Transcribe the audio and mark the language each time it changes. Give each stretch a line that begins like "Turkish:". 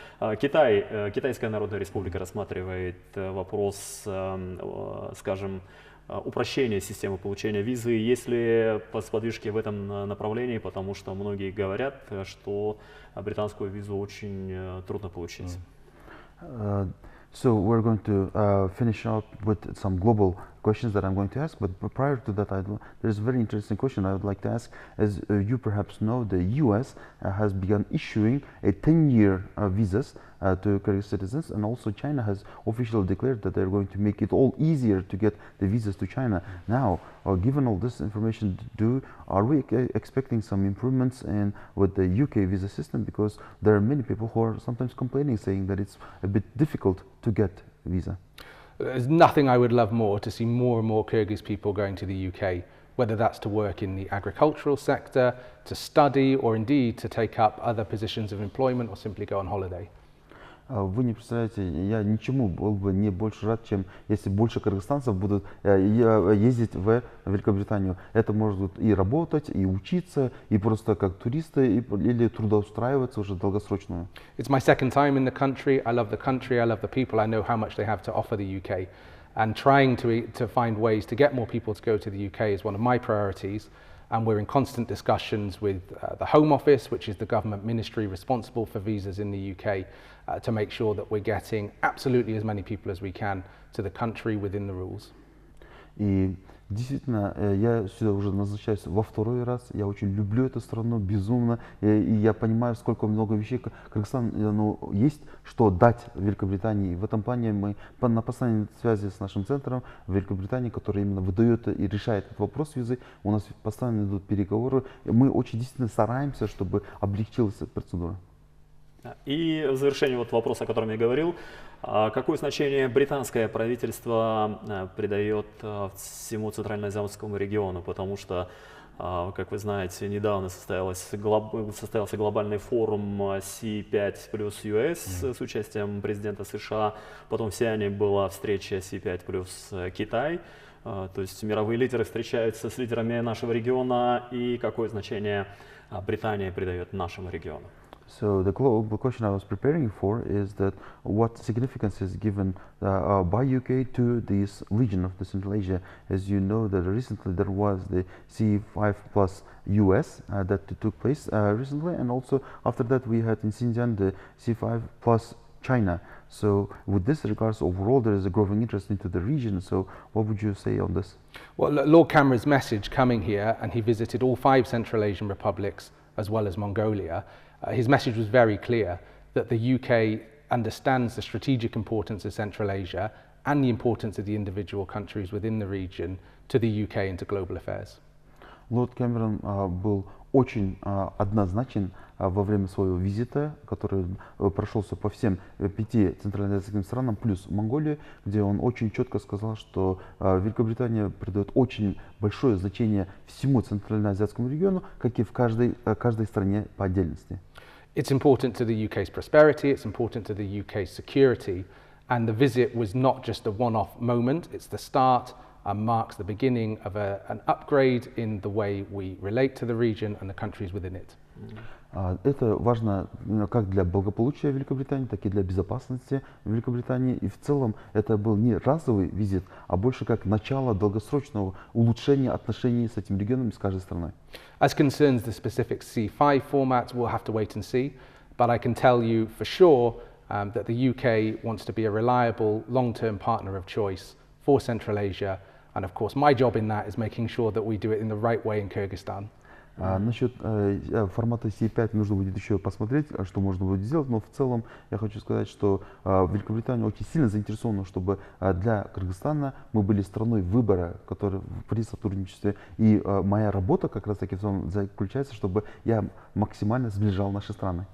Russian: Китайская Народная Республика рассматривает вопрос, скажем, упрощения системы получения визы. Есть ли сподвижки в этом направлении, потому что многие говорят, что британскую визу очень трудно получить.
English: So we're going to finish up with some global questions that I'm going to ask, but prior to that, there's a very interesting question I would like to ask. As you perhaps know, the US has begun issuing a 10-year visas to Kyrgyz citizens, and also China has officially declared that they're going to make it all easier to get the visas to China. Now, given all this information, are we expecting some improvements with the UK visa system? Because there are many people who are sometimes complaining, saying that it's a bit difficult to get a visa. There's nothing I would love more to see more and more Kyrgyz people going to the UK, whether that's to work in the agricultural sector, to study, or indeed to take up other positions of employment or simply go on holiday.
Russian: Вы не представляете, я ничему был бы не больше рад, чем если больше кыргызстанцев будут ездить в Великобританию. Это может и работать, и учиться, и просто как туристы, или трудоустраиваться уже долгосрочно.
English: It's my second time in the country. I love the country. I love the people. I know how much they have to offer the UK. And trying to find ways to get more people to go to the UK is one of my priorities. And we're in constant discussions with the Home Office, which is the government ministry responsible for visas in the UK, to make sure that we're getting absolutely as many people as we can to the country within the rules.
Russian: И действительно, я сюда уже назначаюсь во второй раз. Я очень люблю эту страну безумно. И я понимаю, сколько много вещей Кыргызстан есть, что дать Великобритании. В этом плане мы на постоянной связи с нашим центром в Великобритании, который именно выдает и решает этот вопрос визы. У нас постоянно идут переговоры. Мы очень действительно стараемся, чтобы облегчилась эта процедура. И в завершение вот вопроса, о котором я говорил, какое значение британское правительство придает всему Центральноазиатскому региону, потому что, как вы знаете, недавно состоялся глобальный форум C5 плюс US с участием президента США, потом в Сиане была встреча C5 плюс Китай, то есть мировые лидеры встречаются с лидерами нашего региона, и какое значение Британия придает нашему региону?
English: So the question I was preparing for is that what significance is given by UK to this region of the Central Asia. As you know, that recently there was the C5 plus US that took place recently, and also after that we had in Xinjiang the C5 plus China. So with this regards, overall there is a growing interest into the region. So what would you say on this? Well, Lord Cameron's message coming here, and he visited all 5 Central Asian republics as well as Mongolia. His message was very clear that the UK understands the strategic importance of Central Asia and the importance of the individual countries within the region to the UK and to global affairs.
Russian: Лорд Кэмерон был очень однозначен во время своего визита, который прошелся по всем 5 центральноазиатским странам, плюс Монголии, где он очень четко сказал, что Великобритания придает очень большое значение всему центральноазиатскому региону, как и в каждой стране по отдельности.
English: It's important to the UK's prosperity, it's important to the UK's security, and the visit was not just a one-off moment, it's the start and marks the beginning of an upgrade in the way we relate to the region and the countries within it.
Russian: Это важно как для благополучия Великобритании, так и для безопасности Великобритании. И в целом это был не разовый визит, а больше как начало долгосрочного улучшения отношений с этим регионом и с каждой страной.
English: As concerns the specific C5 format, we'll have to wait and see. But I can tell you for sure that the UK wants to be a reliable, long-term partner of choice for Central Asia. And of course, my job in that is making sure that we do it in the right way in Kyrgyzstan.
Russian: Насчет формата C5 нужно будет еще посмотреть, что можно будет сделать, но в целом я хочу сказать, что Великобритания очень сильно заинтересована, чтобы для Кыргызстана мы были страной выбора, который при сотрудничестве. И моя работа как раз таки в том заключается, чтобы я максимально сближал наши страны.